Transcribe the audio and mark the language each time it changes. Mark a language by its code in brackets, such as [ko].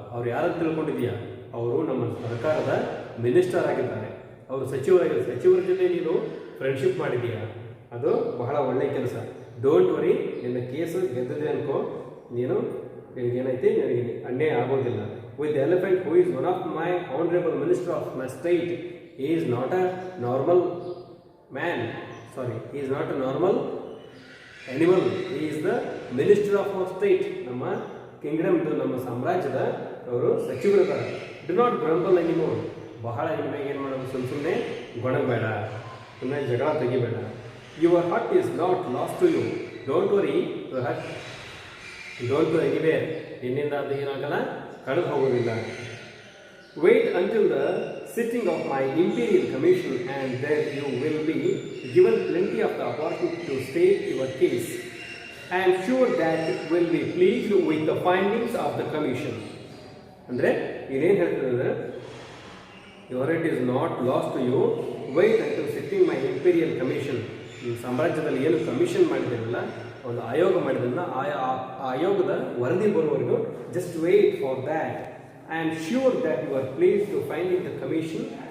[kn] ಅವ್ರು ಯಾರನ್ನು ತಿಳ್ಕೊಂಡಿದೆಯಾ? ಅವರು ನಮ್ಮ ಸರ್ಕಾರದ ಮಿನಿಸ್ಟರ್ ಆಗಿದ್ದಾರೆ, ಅವರು ಸಚಿವರಾಗಿದ್ದಾರೆ. ಸಚಿವರ ಜೊತೆ ನೀನು ಫ್ರೆಂಡ್ಶಿಪ್ ಮಾಡಿದೀಯಾ, ಅದು ಬಹಳ ಒಳ್ಳೆಯ ಕೆಲಸ. [en] don't worry, [kn] ನಿನ್ನ ಕೇಸು ಗೆದ್ದಿದೆ ಅನ್ಕೋ, ನೀನು ಏನೈತಿ ನನಗೆ ಅನ್ಯಾಯ ಆಗೋದಿಲ್ಲ. [en] With the elephant who is one of my honourable minister of my state, he is not a normal man, sorry, he is not a normal animal, he is the minister of our state. [kn] ನಮ್ಮ ಕಿಂಗ್ಡಮ್ದು, ನಮ್ಮ ಸಾಮ್ರಾಜ್ಯದ ಅವರು ಸಚಿವರಿದ್ದಾರೆ. [en] Do not grumble anymore. [kn] ಬಹಳ ನಿಮಗೆ ಏನು ಮಾಡೋದು, ಸುಮ್ಮನೆ ಗೊಣಗಬೇಡ, ಸುಮ್ಮನೆ ಜಗಳ ತೆಗಿಬೇಡ. [en] Your hat is not lost to you, don't worry, your hat don't go anywhere. [kn] ನಿನ್ನಿಂದ ಅದು ಏನಾಗಲ್ಲ, ಕಳೆದು ಹೋಗೋದಿಲ್ಲ. [en] Wait until the sitting of my imperial commission, and there you will be given plenty of the opportunity to state your case. I am sure that it will be pleased with the findings of the commission. [kn] ಅಂದರೆ ಇದೇನು ಹೇಳ್ತದೆ ಅಂದರೆ, [en] your right is not lost to you, wait until sitting my imperial commission. [kn] ಈ ಸಾಮ್ರಾಜ್ಯದಲ್ಲಿ ಏನು commission ಮಾಡಿದ್ರಲ್ಲ, ಒಂದು ಆಯೋಗ ಮಾಡಿದ್ರಲ್ಲ, ಆ ಆಯೋಗದ ವರದಿ ಬರುವವರೆಗೂ [en] Just wait for that. I am sure that you are pleased to finding the commission.